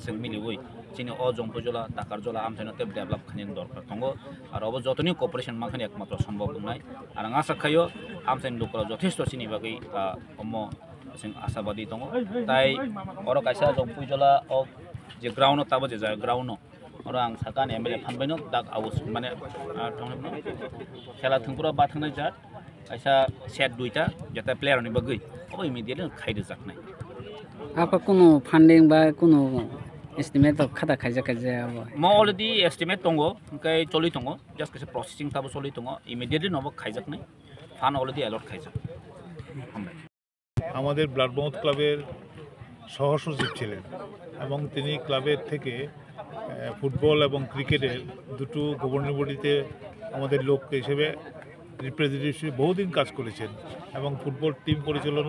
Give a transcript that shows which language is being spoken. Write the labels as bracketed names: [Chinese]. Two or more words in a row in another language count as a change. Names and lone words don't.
[Kok Borok] sung miliwoi sini o jongpojola takarjola amtheno te develop khanin dorkar tongo ar obo jotoni cooperation makhani [Bangla] একমাত্র সম্ভব [Kok Borok] nai ar ngasa khayo amsen lukoro jothesto sini bagai omo sing asabadi tongo tai oro kaisa jongpojola o je ground tabo je ground orang sakan MLA phanbaino dak aus mane thongno khela thungpura ba thangnai jat kaisa set duita jata player ni bagai obo immediately khaide jaknai apa kono funding ba kono estimate of khata khaija abo mo already estimate tongo kai choli tongo just kaisa processing tabo choli tongo immediately nobo khaijak nai fan already allot khaijak [Bangla] আমাদের ব্লাডমাউথ ক্লাবের সহসচিব ছিলেন এবং তিনি ক্লাবের থেকে ফুটবল এবং ক্রিকেটের দুটো গভর্নিং বডিতে আমাদের লোক হিসেবে রিপ্রেজেন্টেটিভ বহুদিন কাজ করেছেন এবং ফুটবল টিম পরিচালনা